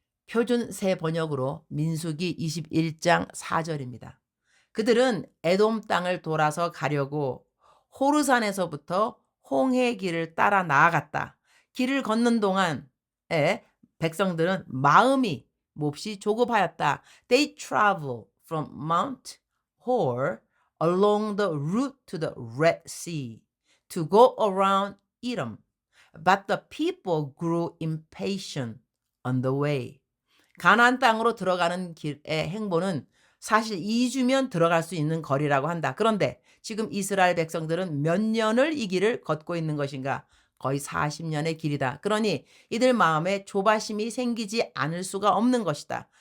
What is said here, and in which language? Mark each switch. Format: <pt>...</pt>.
<ko>표준 새 번역으로 민수기 21장 4절입니다. 그들은 에돔 땅을 돌아서 가려고 호르산에서부터 홍해 길을 따라 나아갔다. 길을 걷는 동안에 백성들은 마음이 몹시 조급하였다.</ko> <en>They travel from Mount Hor along the route to the Red Sea to go around Edom. But the people grew impatient on the way.</en> <ko>가나안 땅으로 들어가는 길의 행보는 사실 2주면 들어갈 수 있는 거리라고 한다. 그런데 지금 이스라엘 백성들은 몇 년을 이 길을 걷고 있는 것인가? 거의 40년의 길이다. 그러니 이들 마음에 조바심이 생기지 않을 수가 없는 것이다.</ko>